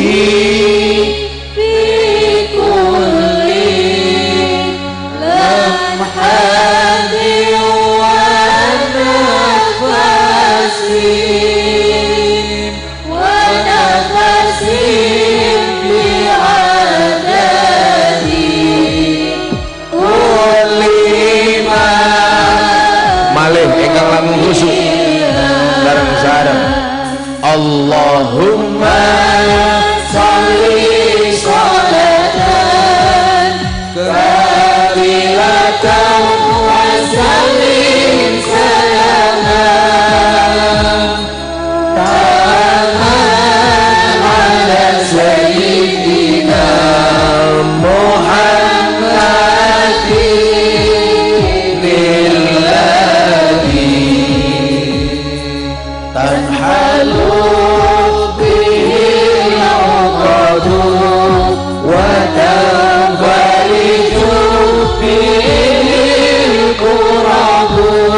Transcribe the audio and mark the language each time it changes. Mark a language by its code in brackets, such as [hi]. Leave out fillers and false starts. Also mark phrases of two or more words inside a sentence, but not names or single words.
[ar] في كل لمحة ونفس ونفس بعدد كل ما [jv] malih ingkang langkung khusuk bareng sareng [ar] اللهم صل صلاة كاملة وسلم سلاما تاما على سيدنا محمد الذي تنحل به العقد وتنفرج به الكرب